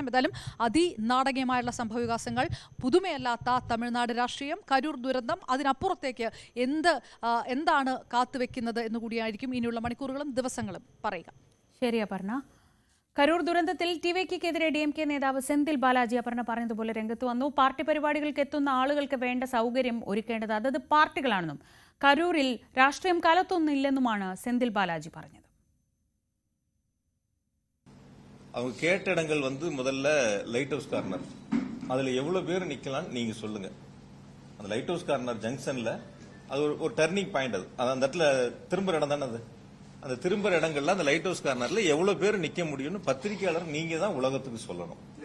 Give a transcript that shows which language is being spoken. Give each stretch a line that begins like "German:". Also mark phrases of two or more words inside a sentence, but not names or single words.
Malayalam: എന്തായാലും അതിനാടകീയമായുള്ള സംഭവവികാസങ്ങൾ, പുതുമയല്ലാത്ത തമിഴ്നാട് രാഷ്ട്രീയം, കരൂർ ദുരന്തം, അതിനപ്പുറത്തേക്ക് എന്താണ് കാത്തുവെക്കുന്നത് എന്നുകൂടിയായിരിക്കും ഇനിയുള്ള മണിക്കൂറുകളും ദിവസങ്ങളും പറയുക. ശരി അപർണ. കരൂർ ദുരന്തത്തിൽ TVKക്കെതിരെ DMK നേതാവ് സെന്തിൽ ബാലാജി അപർണ പറഞ്ഞതുപോലെ രംഗത്ത് വന്നു. പാർട്ടി പരിപാടികൾക്ക് എത്തുന്ന ആളുകൾക്ക് വേണ്ട സൗകര്യം ഒരുക്കേണ്ടത് അതത് പാർട്ടികളാണെന്നും കരൂരിൽ രാഷ്ട്രീയം കലത്തൊന്നില്ലെന്നുമാണ് സെന്തിൽ ബാലാജി പറഞ്ഞത്.
Tamil: அவங்க கேட்ட இடங்கள் முதல்ல லைட் ஹவுஸ் கார்னர், அதுல எவ்வளவு பேர் நிக்கலாம் நீங்க சொல்லுங்க. அந்த லைட் ஹவுஸ் கார்னர் ஜங்ஷன்ல அது ஒரு
English: turning point,
Tamil: அது அந்த இடத்துல திரும்புற இடம் தானே. அது அந்த திரும்புற இடங்கள்ல அந்த லைட் ஹவுஸ் கார்னர்ல எவ்வளவு பேர் நிக்க முடியும்னு பத்திரிகையாளர் நீங்க தான் உலகத்துக்கு சொல்லணும்.